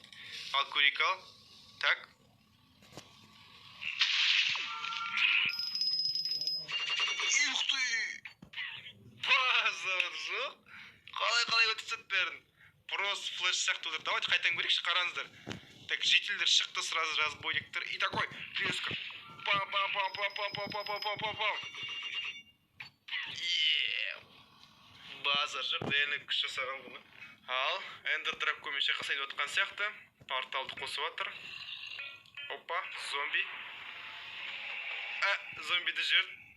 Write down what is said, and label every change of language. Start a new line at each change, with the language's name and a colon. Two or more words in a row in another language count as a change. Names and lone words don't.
Kazakh: Ал көрейік ал. Так.
Russian: Ух ты!
Kazakh: Базар жоқ. Қалай өтіп бәрін. просто флеш сияқты отыр. Давайте қайтадан көрейікші, қараңыздар. Так, жителдер шықты, сразу разбойниктер.
Russian: И такой, резко. Пам-пам-пам-пам-пам-пам-пам-пам-пам.
Kazakh: Базар жоқ, реально күш жасаған бұны. Ал, Эндер Драконмен шайқасайын отқан сияқты. Порталды қосып жатыр. Опа, зомби. Зомбиді жіберді.